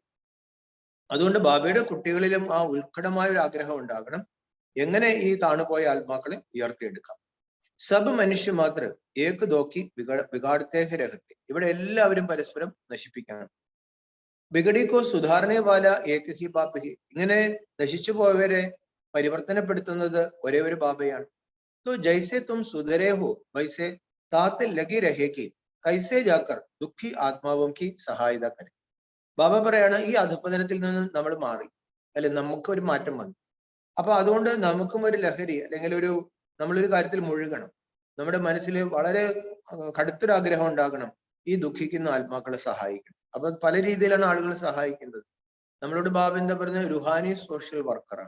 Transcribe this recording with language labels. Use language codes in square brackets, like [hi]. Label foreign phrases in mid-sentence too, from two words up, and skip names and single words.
[ml] അതുകൊണ്ട് ബാബയുടെ കുട്ടികളിലും ആ ഉത്കടമായ ഒരു ആഗ്രഹം ഉണ്ടാകണം, എങ്ങനെ ഈ താണുപോയ ആത്മാക്കളെ ഉയർത്തിയെടുക്കാം. [hi] सब मनुष्य मात्र एक दोकी बिगाड़ते रहते. [ml] ഇവിടെ എല്ലാവരും പരസ്പരം നശിപ്പിക്കണം. [hi] बिगड़ीको सुधारने वाला एक ही बाप है. [ml] ഇങ്ങനെ നശിച്ചു പോയവരെ പരിവർത്തനപ്പെടുത്തുന്നത് ഒരേ ഒരു ബാബയാണ്. [hi] तो जैसे तुम सुधरे हो वैसे ताते लगी रहेगी कैसे जाकर दुखी आत्माओं की सहायता करें. [ml] ബാബ പറയാണ്, ഈ അധപ്പതനത്തിൽ നിന്ന് നമ്മൾ മാറി, അല്ലെ, നമുക്ക് ഒരു മാറ്റം വന്നു. അപ്പൊ അതുകൊണ്ട് നമുക്കും ഒരു ലഹരി അല്ലെങ്കിൽ നമ്മളൊരു കാര്യത്തിൽ മുഴുകണം. നമ്മുടെ മനസ്സിൽ വളരെ കടുത്തൊരു ആഗ്രഹം ഉണ്ടാകണം, ഈ ദുഃഖിക്കുന്ന ആത്മാക്കളെ സഹായിക്കണം. അപ്പൊ പല രീതിയിലാണ് ആളുകൾ സഹായിക്കുന്നത്. നമ്മളോട് ബാബ എന്താ പറഞ്ഞ, റുഹാനി [en] social worker-ആണ്.